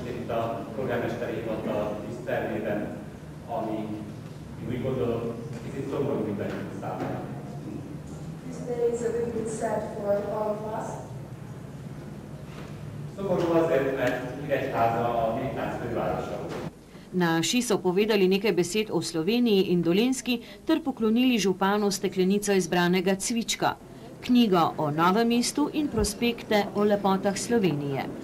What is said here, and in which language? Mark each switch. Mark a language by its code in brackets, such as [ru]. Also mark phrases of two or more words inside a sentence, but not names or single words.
[hu] itt a polgármesteri hivatal tisztelmében, ami úgy gondolom, kicsit szomorú mindenki számára. [en] This day is a little bit sad for all of us. [hu] Szomorú azért, mert Nyíregyháza a néptánc fővárosa. [sl] Naši so povedali nekaj besed o Sloveniji in Dolenjski ter poklonili županu steklenico izbranega cvička, knjigo o Novem mestu in prospekte o lepotah Slovenije.